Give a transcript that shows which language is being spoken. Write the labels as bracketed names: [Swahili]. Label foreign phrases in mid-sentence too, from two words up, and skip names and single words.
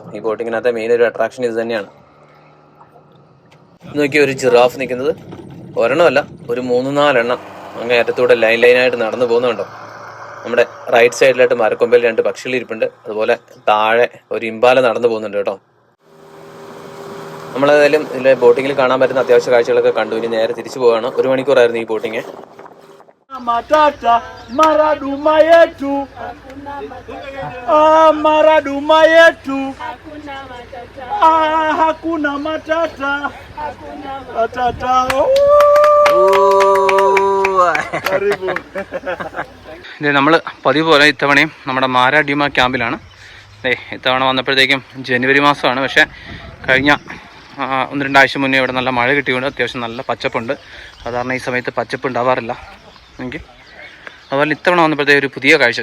[Malayalam] ഈ ബോട്ടിങ്ങിനകത്തെ മെയിൻ ഒരു അട്രാക്ഷൻ ഇത് തന്നെയാണ്. നോക്കി ഒരു ജിറാഫ് നിൽക്കുന്നത് ഒരെണ്ണമല്ല, ഒരു 3-4 അങ്ങേ അറ്റത്തൂടെ ലൈനായിട്ട് നടന്നു പോകുന്നുണ്ടോ. നമ്മുടെ [English] right side-ilaayittu [Malayalam] മരക്കൊമ്പയിൽ 2 പക്ഷികൾ ഇരിപ്പുണ്ട്. അതുപോലെ താഴെ ഒരു ഇമ്പാല നടന്നു പോകുന്നുണ്ട് കേട്ടോ. നമ്മളേതായാലും ഇതിലെ ബോട്ടിങ്ങിൽ കാണാൻ പറ്റുന്ന അത്യാവശ്യ കാഴ്ചകളൊക്കെ കണ്ടു. ഇനി നേരെ തിരിച്ചു പോവുകയാണ്. 1 മണിക്കൂറായിരുന്നു ഈ ബോട്ടിങ്. [Swahili] Matata maraduma yetu, maraduma yetu, hakuna matata, matata. Karibu. [Malayalam] നമ്മൾ പതിവ് പോലെ ഇത്തവണയും നമ്മുടെ മാരാഡ്യൂമ ക്യാമ്പിലാണ്. ഇത്തവണ വന്നപ്പോഴത്തേക്കും ജനുവരി മാസമാണ്. പക്ഷേ കഴിഞ്ഞ 1-2 ആഴ്ച മുന്നേ ഇവിടെ നല്ല മഴ കിട്ടിയുകൊണ്ട് അത്യാവശ്യം നല്ല പച്ചപ്പുണ്ട്. സാധാരണ ഈ സമയത്ത് പച്ചപ്പ് ഉണ്ടാവാറില്ല എങ്കിൽ. അതുപോലെ ഇത്തവണ വന്നപ്പോഴത്തേക്ക് ഒരു പുതിയ കാഴ്ച.